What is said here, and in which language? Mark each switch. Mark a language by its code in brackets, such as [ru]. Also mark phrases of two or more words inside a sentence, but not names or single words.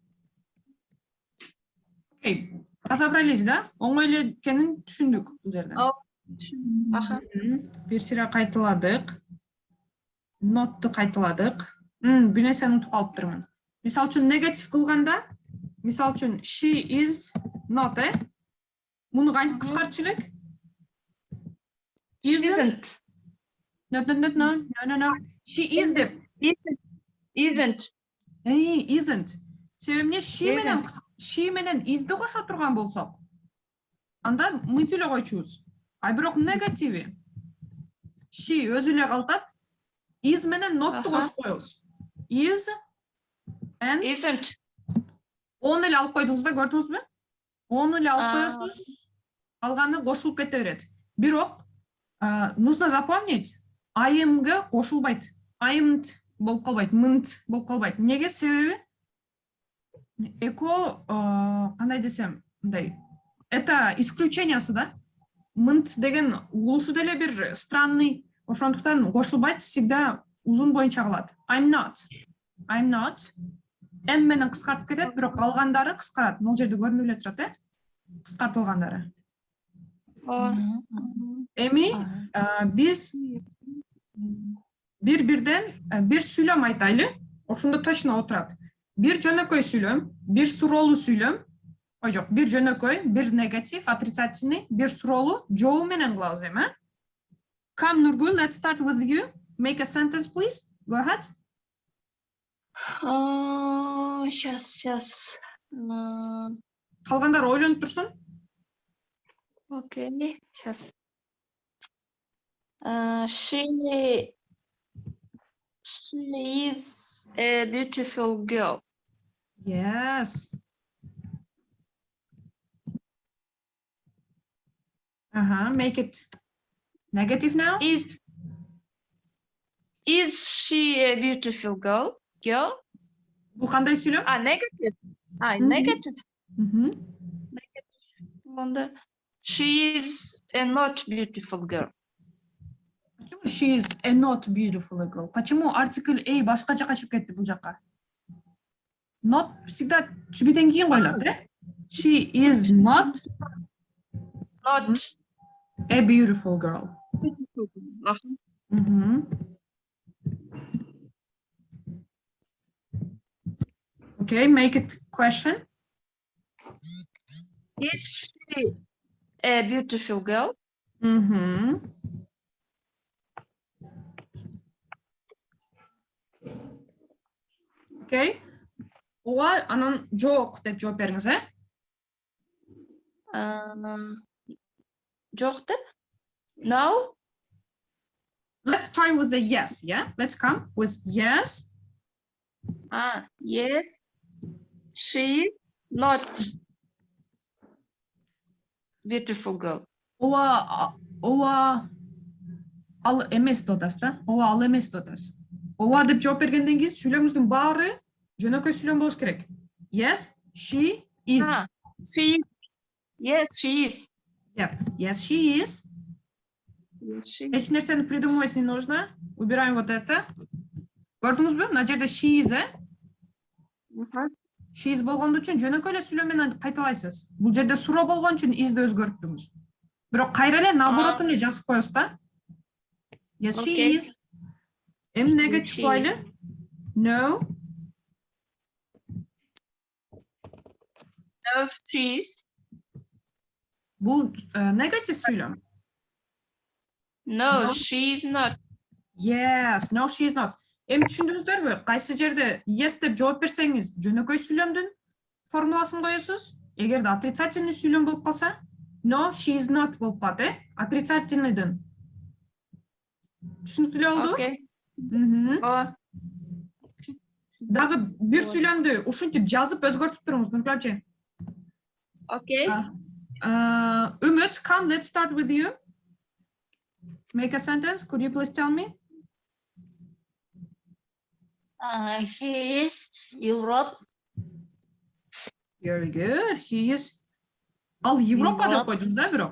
[ru] Okay, Разобрались, да? [ky] Оңой эле экенин түшүндүк бул жерден. Аха. Бир сыйра кайталадык. Nottу кайталадык. Бир нерсени унутуп калыптырмын. Мисал үчүн негатив кылганда, мисал үчүн [en] she is not, [ky] муну кантип кыскартыш элек? [en] Isn't. No. She is деп. Isn't. Isn't. [ky] Себеби эмне she менен is'ди кошо турган болсок, анда мынтип эле койчубуз. А бирок негативи she өзү эле калтат. Is менен not'ту кошуп коебуз. [en] Is and Isn't. [ky] он эле алып койдуңуз да, көрдүңүзбү? Onu эле алып коесуз. Алганы кошулуп кете берет. [ru] Бирок нужно запомнить, [en] I am'га [ky] кошулбайт. I'm't болуп калбайт, m't болуп калбайт. Неге? Себеби эко кандай десем, мындай. [ru] Это исключениясы да. [ky] M't деген угулушу деле бир странный, ошондуктан кошулбайт, всегда узун боюнча калат. [en] I'm not. [ky] M менен кыскартып кетет, бирок калгандары кыскарат. Бул жерде көрүнүп эле турат, кыскартылгандары. Эми биз бир-бирден бир сүйлөм айтайлы. Ошондо точно отурат. Бир жөнөкөй сүйлөм, бир суроолуу сүйлөм. Ой жок, бир жөнөкөй, бир негатив, отрицательный, бир суроолуу, жооу менен кылабыз эми. [en] Come Nurgul, let's start with you. Make a sentence, please. Go ahead. [ru] Сейчас. [ky] Калгандар ойлонуп турсун. [ru] Окей, сейчас. [en] She is a beautiful girl. Yes. Make it negative now. Is she a beautiful girl? [ky] Бул кандай сүйлөм? [en] Negative. Negative. Negative. She is a not beautiful girl. Почему she is a not beautiful girl? [ru] Почему артикль [ky] a башка жака чыгып кетти бул жака? Not всегда түбүдөн кийин коюлат, [en] She is not a beautiful girl. Okay, make it question. Is she a beautiful girl? Okay. [ky] Ооба, анан жок деп жооп бериңиз, Жок деп? [en] No? Let's try with the yes, yeah? Let's come with yes. Yes. She is not beautiful girl. [ky] Ооба ал эмес деп атасыз да? Ооба ал эмес деп атасыз. Ооба деп жооп бергенден кийин сүйлөмүздүн баары жөнөкөй сүйлөм болуш керек. [en] Yes, she is. Yes, she is. Yep. Yes, she is. [ky] Эч нерсени [ru] придумывать не нужно. Убираем вот это. [ky] Көрдүңүзбү? Мына жерде [en] she is, She is [ky] болгон үчүн жөнөкөй эле сүйлөм менен кайталайсыз. Бул жерде суроо болгон үчүн is'ди өзгөрттүңүз. Бирок кайра эле наоборотун эле жазып коесуз да. [en] Yes, she is. [ky] Эми негатив коелу. [en] No. No, she is. [ky] Бул негатив сүйлөм. [en] No, she is not. Yes, no, she is not. [ky] Эми түшүндүңүздөрбү? Кайсы жерде yes деп жооп берсеңиз, жөнөкөй сүйлөмдүн формуласын коесуз. Эгерде отрицательный сүйлөм болуп калса, [en] no, she is not [ky] болуп калат, [en] отрицательныйдын. [ky] Түшүнүктүү болду? [en] Окей. [ky] Дагы бир сүйлөмдү ушинтип жазып өзгөртүп туруңуз, Нургул апчы. [en] Окей. Umut, come, let's start with you. Make a sentence. Could you please tell me? He is Europe. Very good. He is. [ky] Ал Европа деп койдуңуз да, бирок.